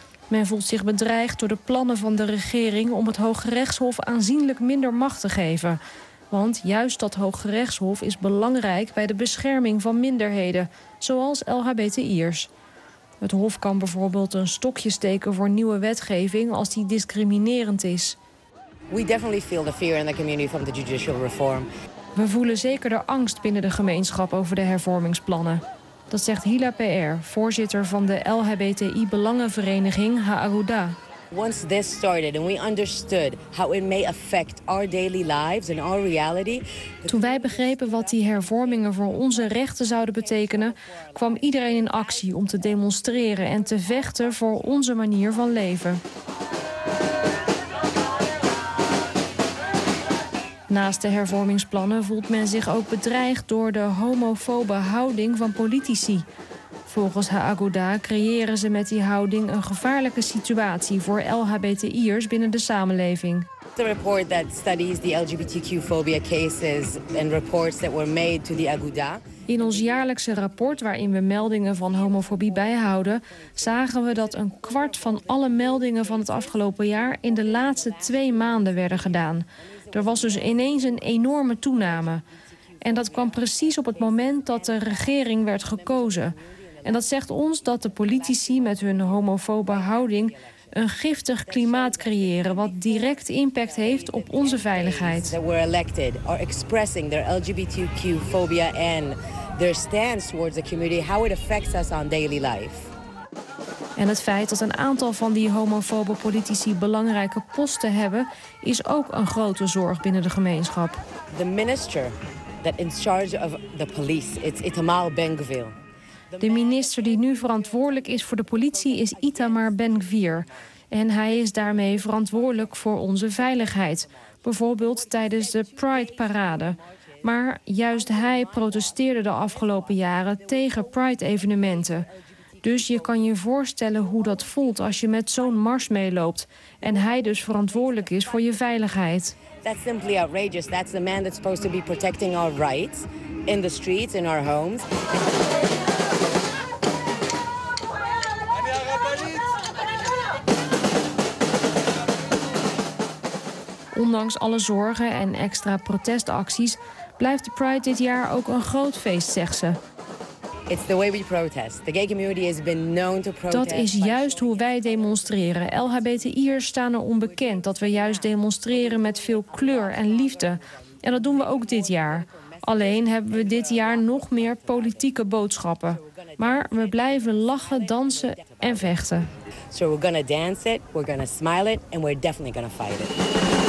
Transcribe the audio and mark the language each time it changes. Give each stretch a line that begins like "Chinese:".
Dutch: Men voelt zich bedreigd door de plannen van de regering om het Hoge Rechtshof aanzienlijk minder macht te geven. Want juist dat Hoge Rechtshof is belangrijk bij de bescherming van minderheden, zoals LHBTI'ers. Het Hof kan bijvoorbeeld een stokje steken voor nieuwe wetgeving als die discriminerend is.
English: We definitely feel the fear in the community from the judicial reform.
Dutch: We voelen zeker de angst binnen de gemeenschap over de hervormingsplannen. Dat zegt Hila Pr, voorzitter van de LHBTI belangenvereniging Ha'aruda.
English: Once this started and we understood how it may affect our daily lives and our reality.
Dutch: Toen wij begrepen wat die hervormingen voor onze rechten zouden betekenen, kwam iedereen in actie om te demonstreren en te vechten voor onze manier van leven. Naast de hervormingsplannen voelt men zich ook bedreigd door de homofobe houding van politici. Volgens Haaguda creëren ze met die houding een gevaarlijke situatie voor LHBTI'ers binnen de samenleving.
English: The report that studies the LGBTQ phobia cases and reports that were made to the Aguda.
Dutch: In ons jaarlijkse rapport, waarin we meldingen van homofobie bijhouden, zagen we dat een kwart van alle meldingen van het afgelopen jaar in de laatste 2 maanden werden gedaan. Er was dus ineens een enorme toename. En dat kwam precies op het moment dat de regering werd gekozen. En dat zegt ons dat de politici met hun homofobe houding een giftig klimaat creëren wat direct impact heeft op onze veiligheid.
English: We're elected are expressing their LGBTQ phobia and their stance towards the community, how it affects us on daily life.
Dutch: En het feit dat een aantal van die homofobe politici belangrijke posten hebben, is ook een grote zorg binnen de gemeenschap.
English: The minister that in charge of the police, it's Itamar Ben-Gvir.
Dutch: De minister die nu verantwoordelijk is voor de politie is Itamar Ben-Gvir. En hij is daarmee verantwoordelijk voor onze veiligheid. Bijvoorbeeld tijdens de Pride-parade. Maar juist hij protesteerde de afgelopen jaren tegen Pride-evenementen. Dus je kan je voorstellen hoe dat voelt als je met zo'n mars meeloopt. En hij dus verantwoordelijk is voor je veiligheid.
English: Dat is simply outrageous.
Dutch: Dat is de man die
English: supposed to be protecting our rights in the streets, in our homes.
Dutch: Ondanks alle zorgen en extra protestacties blijft de Pride dit jaar ook een groot feest, zegt ze.
English: It's the way we protest. The gay community has been known to protest.
Dutch: Dat is juist hoe wij demonstreren. LHBTI'ers staan er onbekend dat we juist demonstreren met veel kleur en liefde. En dat doen we ook dit jaar. Alleen hebben we dit jaar nog meer politieke boodschappen. Maar we blijven lachen, dansen en vechten.
English: So we're gonna dance it, we're gonna smile it and we're definitely gonna fight it.